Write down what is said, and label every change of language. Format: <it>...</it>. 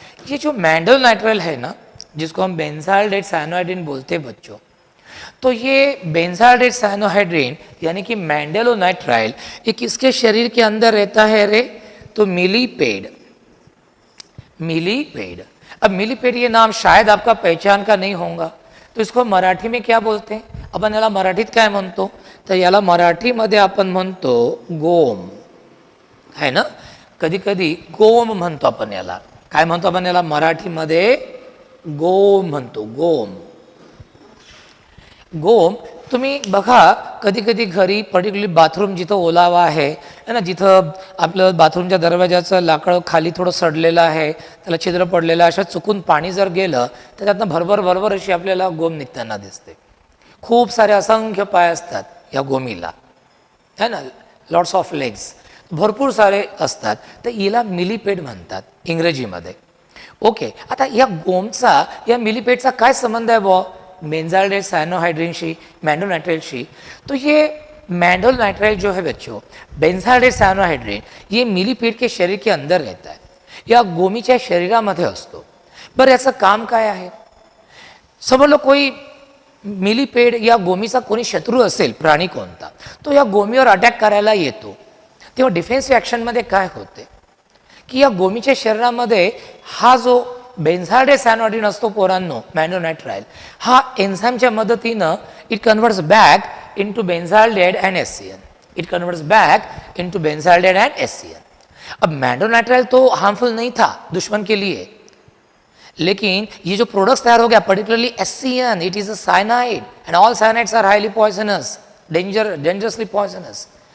<hi>ये जो मैंडेलोनाइट्राइल है ना, जिसको हम बेंजाल्डेट साइनोहाइड्रिन बोलते हैं बच्चों, तो ये बेंजाल्डेट साइनोहाइड्रिन यानी कि मैंडेलोनाइट्राइल ये किसके शरीर के अंदर रहता है रे? तो मिलीपेड। मिलीपेड। अब मिलीपेड ये नाम शायद आपका पहचान का नहीं होगा, तो इसको मराठी में क्या बोलते हैं?</hi> <mr>आपण याला मराठीत काय म्हणतो? तर याला मराठीमध्ये आपण म्हणतो गोम,</mr> <hi>है ना?</hi> <mr>कधी कधी गोम म्हणतो आपण याला। काय म्हणतो आपण याला मराठीमध्ये? गोम म्हणतो, गोम। गोम तुम्ही बघा कधी कधी घरी पर्टिक्युलरली बाथरूम जिथं ओलावा आहे ना, जिथं आपलं बाथरूमच्या दरवाजाचं लाकड खाली थोडं सडलेलं आहे, त्याला छिद्र पडलेलं आहे, अशा चुकून पाणी जर गेलं तर त्यातनं भरभर भरभर अशी आपल्याला गोम निघताना दिसते। खूप सारे असंख्य पाय असतात या गोमीला,</mr> <hi>है ना,</hi> <en>lots of legs,</en> <mr>भरपूर सारे असतात, तर हिला मिलीपेड म्हणतात इंग्रजीमध्ये। ओके, आता या गोमचा या मिलीपेडचा काय संबंध आहे बुवा बेंजाल्डेट साइनोहाइड्रिनशी, मैंडेलोनाइट्राइलशी?</mr> <hi>तो ये मैंडेलोनाइट्राइल जो है बच्चों, बेंजाल्डेट साइनोहाइड्रिन, ये मिलीपेड के शरीर के अंदर रहता है।</hi> <mr>या गोमीच्या शरीरामध्ये असतो. बरं याचं काम काय आहे? समजलं कोई मिलीपेड या गोमीचा कोणी शत्रू असेल, प्राणी कोणता, तो या गोमीवर अटॅक करायला येतो, तेव्हा डिफेन्सिव्ह ॲक्शनमध्ये काय होते की या गोमीच्या शरीरामध्ये हा जो बेन्झाल्डेसायनोडिन असतो पोरांनो, मॅन्डोनायट्राइल, हा एन्झाईमच्या मदतीनं</mr> <en>It converts back into benzaldehyde and SCN. It converts back into benzaldehyde and SCN.</en> <hi>अब मैंडोनाइट्राइल तो हार्मफुल नहीं था दुश्मन के लिए, लेकिन ये जो प्रोडक्ट्स तैयार हो गया</hi> <en>Particularly SCN, it is a cyanide and all cyanides are highly poisonous, dangerously poisonous.</en>